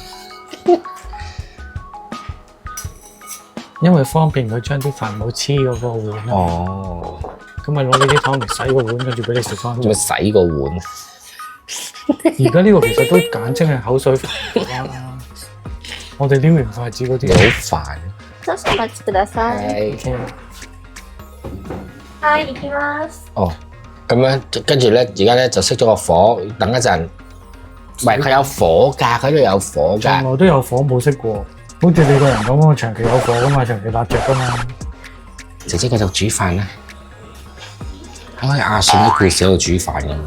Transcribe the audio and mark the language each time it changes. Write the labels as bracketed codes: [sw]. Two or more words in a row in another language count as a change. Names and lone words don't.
[yue] 因為方便佢將啲飯冇黐嗰個碗。哦，咁咪攞呢啲湯嚟洗個碗，跟住俾你食翻。做咩洗個碗？而家呢個其實都簡稱係口水飯啦。我哋撩完筷子嗰啲好煩。 [ja] 少々お待ちください。 [yue] 係 [ja] はい、行きます。 [yue] 哦，咁樣跟住咧，而家咧就熄咗個火，等一陣。唔係佢有火㗎，佢度有火從㗎。來都有火冇熄過，好似你個人咁，我長期有火噶嘛，長期焫着噶嘛。姐姐繼續煮飯啦。好似阿信啲故事喺度煮飯咁。